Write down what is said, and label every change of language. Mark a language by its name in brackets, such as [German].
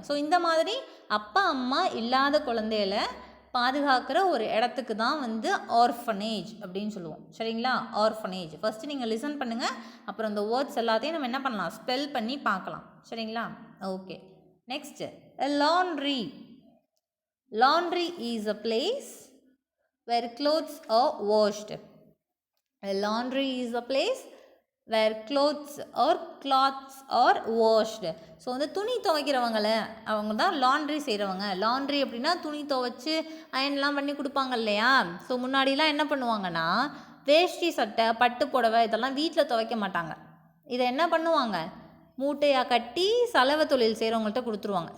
[Tamil] So இந்த மாதிரி அப்பா அம்மா இல்லாத குழந்தையில பாதுகாக்கிற ஒரு இடத்துக்கு தான் வந்து ஆர்ஃபனேஜ் அப்படின்னு சொல்லுவோம் சரிங்களா? ஆர்ஃபனேஜ் ஃபஸ்ட்டு நீங்கள் லிசன் பண்ணுங்கள், அப்புறம் இந்த வேர்ட்ஸ் எல்லாத்தையும் நம்ம என்ன பண்ணலாம், ஸ்பெல் பண்ணி பார்க்கலாம் சரிங்களா? [English] Okay, next laundry. Laundry is a place where clothes are washed. A laundry is a place where clothes are washed. [Tamil] So வந்து துணி துவைக்கிறவங்கள அவங்க தான் லாண்ட்ரி செய்கிறவங்க. லாண்ட்ரி அப்படின்னா துணி துவைச்சி அயன்லாம் பண்ணி கொடுப்பாங்க இல்லையா? ஸோ முன்னாடிலாம் என்ன பண்ணுவாங்கன்னா வேஷ்டி சட்டை பட்டு புடவை இதெல்லாம் வீட்டில் துவைக்க மாட்டாங்க. இதை என்ன பண்ணுவாங்க, மூட்டையாக கட்டி சலவை தொழில் செய்கிறவங்கள்ட்ட கொடுத்துருவாங்க.